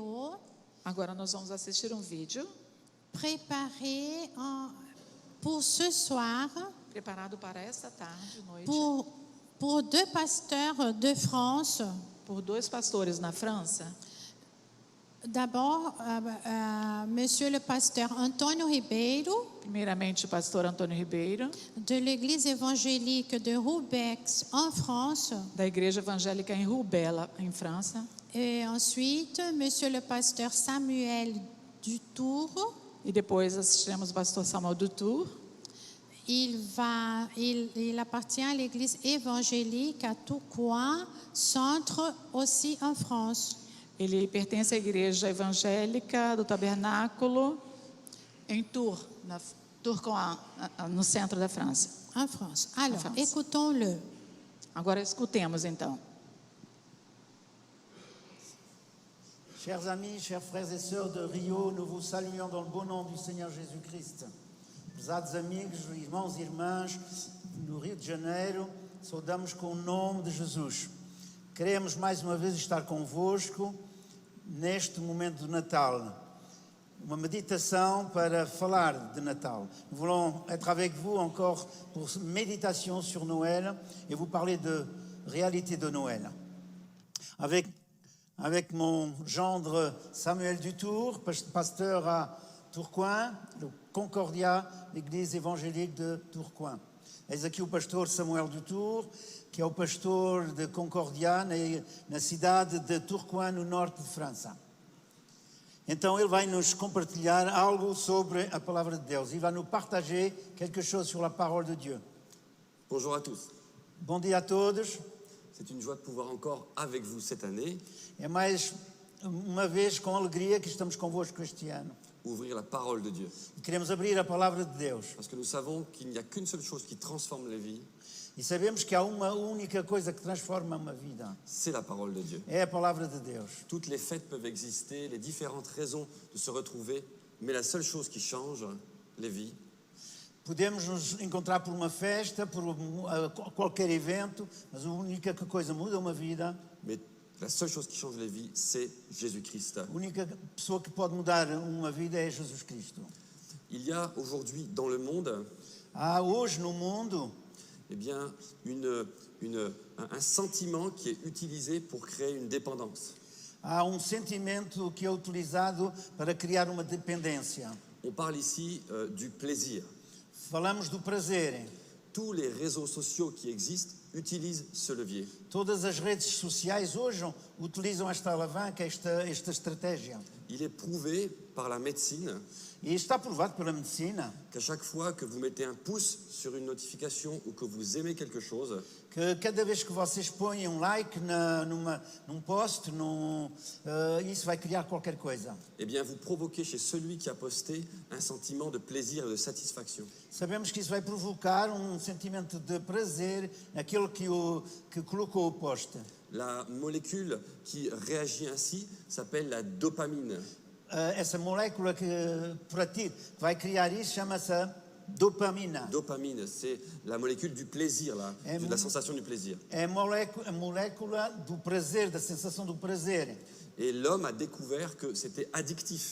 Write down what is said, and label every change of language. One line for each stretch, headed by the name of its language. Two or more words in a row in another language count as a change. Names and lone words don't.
Portuguese: Agora nós vamos assistir um vídeo
French: préparé pour ce soir
Portuguese: preparado para esta tarde, noite,
French: pour deux pasteurs de France.
Portuguese: por 2 pastores na França.
French: D'abord, Monsieur le pasteur Antônio Ribeiro,
Portuguese: Primeiramente, o pastor Antônio Ribeiro,
French: de l'église évangélique de Roubaix, en France.
Portuguese: da Igreja Evangélica em Roubaix, em França.
French: Et ensuite, Monsieur le pasteur Samuel Dutour.
Portuguese: E depois assistimos o pastor Samuel Dutour.
French: Il appartient à l'église évangélique à Tourcoing, centre aussi en France.
Portuguese: Ele pertence à Igreja Evangélica do Tabernáculo em Tourcoing, no centro da França.
French: En France. Alors, France. écoutons-le.
Portuguese: Agora escutemos então.
French: Chers amis, chers frères et sœurs de Rio, nous vous saluons dans le beau nom du Senhor Jesus-Cristo.
Portuguese: Prezados amigos, irmãos e irmãs do Rio de Janeiro, saudamos com o nome de Jesus. Queremos mais uma vez estar convosco neste momento do Natal. Uma méditation para falar de Natal.
French: Nous voulons être avec vous encore pour méditation sur Noël et vous parler de réalité de Noël. Avec mon gendre Samuel Dutour, pasteur à Tourcoing, le Concordia, l'église évangélique de Tourcoing.
Portuguese: Eis aqui o pastor Samuel Dutour, que é o pastor de Concordia, na cidade de Tourcoing, no norte de França. Então ele vai nos compartilhar algo sobre a palavra de Deus.
French: Il va nous partager quelque chose sur la parole de Dieu. Bonjour à tous.
Portuguese: Bom dia a todos.
French: C'est une joie de pouvoir encore avec vous cette année
Portuguese: É mais uma vez com alegria que estamos convosco este ano.
French: ouvrir la parole de Dieu.
Portuguese: E queremos abrir a palavra de Deus.
French: Parce que nous savons qu'il n'y a qu'une seule chose qui transforme les vies,
Portuguese: E sabemos que há uma única coisa que transforma uma vida.
French: c'est la parole de Dieu.
Portuguese: É a palavra de Deus.
French: Toutes les fêtes peuvent exister, les différentes raisons de se retrouver, mais la seule chose qui change les vies,
Portuguese: Podemos nos encontrar por uma festa, por qualquer evento, mas a única coisa que muda uma vida,
French: mais la seule chose qui change les vies, c'est Jésus-Christ.
Portuguese: a única pessoa que pode mudar uma vida é Jesus Cristo.
French: Il y a aujourd'hui dans le monde,
Portuguese: Há hoje no mundo
French: eh bien, un sentiment qui est utilisé pour créer une dépendance.
Portuguese: há sentimento que é utilizado para criar uma dependência.
French: On parle ici du plaisir.
Portuguese: Falamos do prazer.
French: Tous les réseaux sociaux qui existent utilisent ce levier.
Portuguese: Todas as redes sociais hoje utilizam esta alavanca, esta estratégia.
French: Il est prouvé par la médecine
Portuguese: E está provado pela medicina
French: qu'à chaque fois que vous mettez un pouce sur une notification ou que vous aimez quelque chose,
Portuguese: que cada vez que vocês põem like num post, isso vai criar qualquer coisa.
French: eh bien vous provoquez chez celui qui a posté un sentiment de plaisir et de satisfaction.
Portuguese: Sabemos que isso vai provocar sentimento de prazer naquele que colocou o post.
French: La molécule qui réagit ainsi s'appelle la dopamine.
Portuguese: Essa molécula que vai criar isso chama-se dopamina.
French: Dopamine, c'est la molécule du plaisir, de la sensation du plaisir.
Portuguese: É a molécula do prazer, da sensação do prazer.
French: Et l'homme a découvert que c'était addictif.